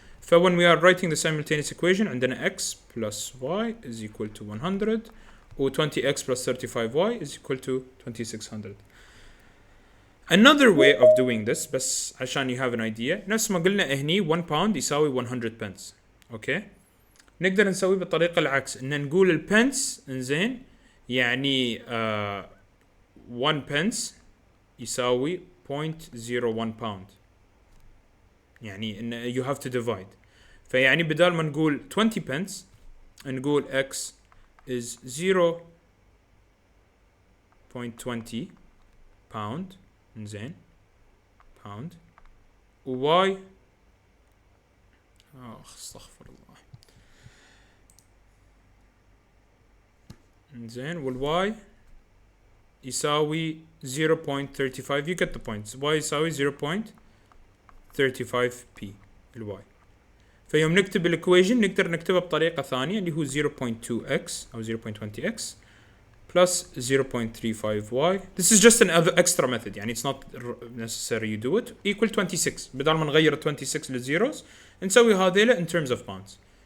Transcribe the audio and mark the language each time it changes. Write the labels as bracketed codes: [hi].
[en] ف when we are writing the simultaneous equation [ar] عندنا [en] x plus y is equal to 100 و 20x plus 35y is equal to 2600. Another way of doing this [ar] بس عشان [en] you have an idea [ar] نفس ما قلنا هني [en] 1 pound يساوي 100 pence. [ar] اوكي نقدر نسوي بالطريقة العكس ان نقول البنس انزين يعني 1 pence يساوي 0.01 pound يعني ان [en] you have to divide. [ar] فيعني بدال ما نقول 20 pence نقول x is 0.20 pound زين pound و y استغفر الله زين وال y يساوي 0.35 [en] you get the points [ar] y يساوي 0.35p ال y. فيوم نكتب الايكويشن نقدر نكتبها بطريقة ثانية اللي هو 0.2x أو 0.20x plus 0.35y. [en] This is just an extra method يعني it's not necessary you do it equal 26. [ar] بدل ما نغير 26 للزيروز نسوي هذيلا [en] in terms of pounds.